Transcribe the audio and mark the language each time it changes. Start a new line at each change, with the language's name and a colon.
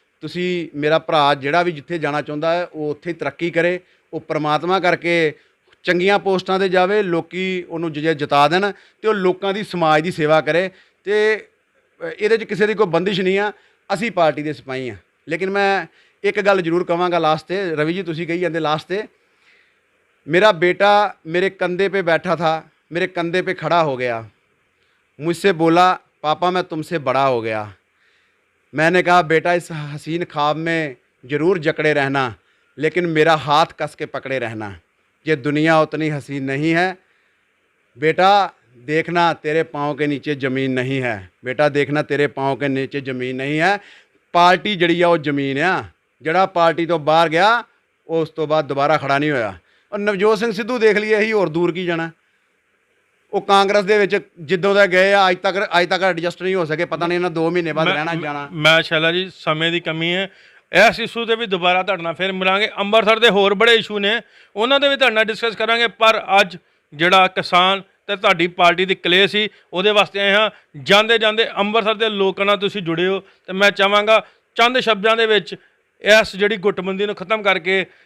Punjabi: ਤੁਸੀਂ ਮੇਰਾ ਭਰਾ ਜਿਹੜਾ ਵੀ ਜਿੱਥੇ ਜਾਣਾ ਚਾਹੁੰਦਾ ਹੈ ਉਹ ਉੱਥੇ ਤਰੱਕੀ ਕਰੇ, ਉਹ ਪ੍ਰਮਾਤਮਾ ਕਰਕੇ ਚੰਗੀਆਂ ਪੋਸਟਾਂ 'ਤੇ ਜਾਵੇ, ਲੋਕੀ ਉਹਨੂੰ ਜਿਤਾ ਦੇਣ ਅਤੇ ਉਹ ਲੋਕਾਂ ਦੀ ਸਮਾਜ ਦੀ ਸੇਵਾ ਕਰੇ। ਅਤੇ ਇਹਦੇ 'ਚ ਕਿਸੇ ਦੀ ਕੋਈ ਬੰਦਿਸ਼ ਨਹੀਂ ਆ, ਅਸੀਂ ਪਾਰਟੀ ਦੇ ਸਿਪਾਹੀ ਹਾਂ। ਲੇਕਿਨ ਮੈਂ ਇੱਕ ਗੱਲ ਜ਼ਰੂਰ ਕਹਾਂਗਾ ਲਾਸਟ 'ਤੇ,
Hindi: ਰਵੀ ਜੀ ਤੁਸੀਂ ਕਹੀ ਜਾਂਦੇ ਲਾਸਟ 'ਤੇ, मेरा बेटा मेरे कंधे पे बैठा था, मेरे कंधे पे खड़ा हो गया, मुझसे बोला पापा मैं तुमसे बड़ा हो गया। मैंने कहा बेटा इस हसीन ख्वाब में ज़रूर जकड़े रहना, लेकिन मेरा हाथ कस के पकड़े रहना। ये दुनिया उतनी हसीन नहीं है बेटा, देखना तेरे पाँव के नीचे ज़मीन नहीं है, बेटा देखना तेरे पाँव के नीचे ज़मीन नहीं है।
Punjabi: पार्टी जड़ी आ वो ज़मीन आ, जड़ा पार्टी तो बाहर गया वो उस तो बाद दोबारा खड़ा नहीं होया। और नवजोत सिंह सिद्धू देख लिए ही और दूर की जाना, वो कांग्रेस ਦੇ ਵਿੱਚ ਜਿੱਦੋਂ ਦਾ ਗਏ ਆ ਅੱਜ ਤੱਕ ਐਡਜਸਟ ਨਹੀਂ ਹੋ ਸਕੇ। ਪਤਾ ਨਹੀਂ ਇਹਨਾਂ 2 ਮਹੀਨੇ ਬਾਅਦ ਰਹਿਣਾ ਜਾਣਾ। ਮੈਂ ਸ਼ੈਲਾ ਜੀ ਸਮੇਂ ਦੀ ਕਮੀ ਹੈ, ਇਸ ਇਸ਼ੂ 'ਤੇ ਵੀ ਦੁਬਾਰਾ ਤੁਹਾਡੇ ਨਾਲ ਫਿਰ ਮਿਲਾਂਗੇ। ਅੰਮ੍ਰਿਤਸਰ ਦੇ ਹੋਰ ਬੜੇ ਇਸ਼ੂ ਨੇ, ਉਹਨਾਂ 'ਤੇ ਵੀ ਤੁਹਾਡੇ ਨਾਲ ਡਿਸਕਸ ਕਰਾਂਗੇ। ਪਰ ਅੱਜ ਜਿਹੜਾ ਕਿਸਾਨ ਤੇ ਤੁਹਾਡੀ ਪਾਰਟੀ ਦੀ ਕਲੇ ਸੀ ਉਹਦੇ ਵਾਸਤੇ ਆਏ ਹਾਂ। ਜਾਂਦੇ ਜਾਂਦੇ ਅੰਮ੍ਰਿਤਸਰ ਦੇ ਲੋਕਾਂ ਨਾਲ ਤੁਸੀਂ ਜੁੜੇ ਹੋ ਤੇ ਮੈਂ ਚਾਹਾਂਗਾ ਚੰਦ ਸ਼ਬਦਾਂ ਦੇ ਵਿੱਚ ਇਸ ਜਿਹੜੀ ਗੁੱਟਬੰਦੀ ਨੂੰ ਖਤਮ ਕਰਕੇ